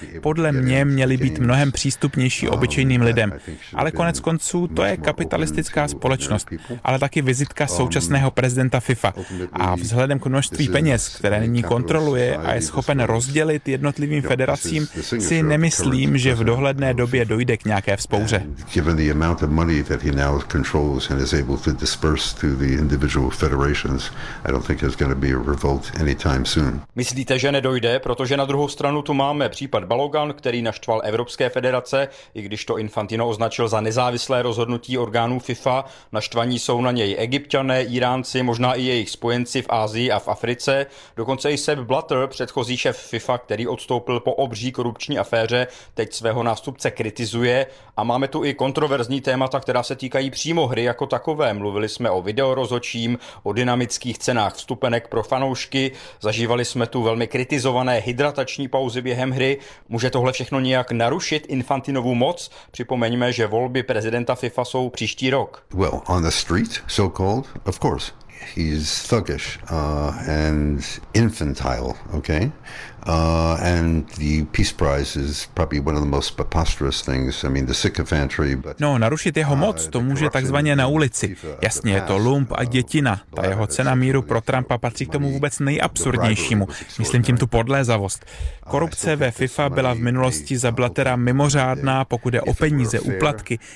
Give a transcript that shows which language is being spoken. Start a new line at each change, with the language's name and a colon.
Czech: Podle mě měly být mnohem přístupnější obyčejným lidem. Ale konec konců, to je kapitalistická společnost, ale taky vizitka současného prezidenta FIFA. A vzhledem k množství peněz, které nyní kontroluje a je schopen rozdělit jednotlivým federacím, si nemyslím, že v dohledné době dojde k nějaké vzpomínce. kouře.
English: Given the amount of money that he now controls and is able to disperse to the individual federations, I don't think there's going to be a revolt anytime soon.
Czech: Myslíte, že nedojde, protože na druhou stranu tu máme případ Balogan, který naštval evropské federace, i když to Infantino označil za nezávislé rozhodnutí orgánů FIFA. Naštvaní jsou na něj Egypťané, Iránci, možná i jejich spojenci v Asii a v Africe. Dokonce i Sepp Blatter, předchozí šéf FIFA, který odstoupil po obří korupční aféře, teď svého nástupce kritizuje. A máme tu i kontroverzní témata, která se týkají přímo hry jako takové. Mluvili jsme o videorozhodčím, o dynamických cenách vstupenek pro fanoušky, zažívali jsme tu velmi kritizované hydratační pauzy během hry. Může tohle všechno nějak narušit Infantinovu moc? Připomeňme, že volby prezidenta FIFA jsou příští rok.
English: Well, on the street, so-called, of course. He's thuggish and infantile, okay? And the Peace Prize is probably one of the most preposterous things. I mean, the sycophantry.
Czech: No, narušit jeho moc to může takzvaně na ulici. Jasně, je to lump a dětina. Ta jeho cena míru pro Trumpa patří k tomu vůbec nejabsurdnějšímu. Myslím tím tu podlézavost. Korupce ve FIFA byla v minulosti za Blattera mimořádná, pokud je o peníze, úplatky.